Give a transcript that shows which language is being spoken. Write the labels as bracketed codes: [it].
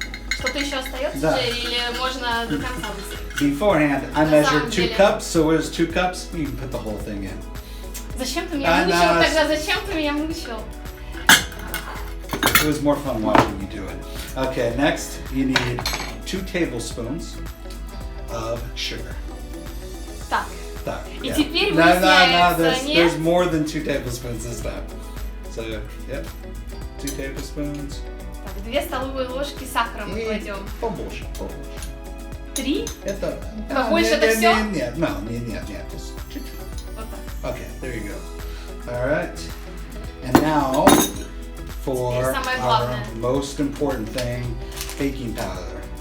[ru] Что-то еще остается, Джерри, или можно до конца высыпать? [en] Beforehand, I measured 2 cups, so there's 2 cups. You can put the whole thing in. [ru] Зачем ты меня мучил тогда? Зачем ты меня мучил? [en] It was more fun watching you do it. Okay, next you need 2 tablespoons of sugar. [ru] Так. И [en] Yeah. [ru] теперь выясняется, нет? [en] There's more than 2 tablespoons this time. So, yep, 2 tablespoons. [ru] Так, 2 столовые ложки сахара мы кладем. Побольше. 3? Это... Побольше это все? Нет, [en] just [ru] чуть-чуть. Вот так. [en] Okay, there you go. All right, and now for our most important thing, baking powder.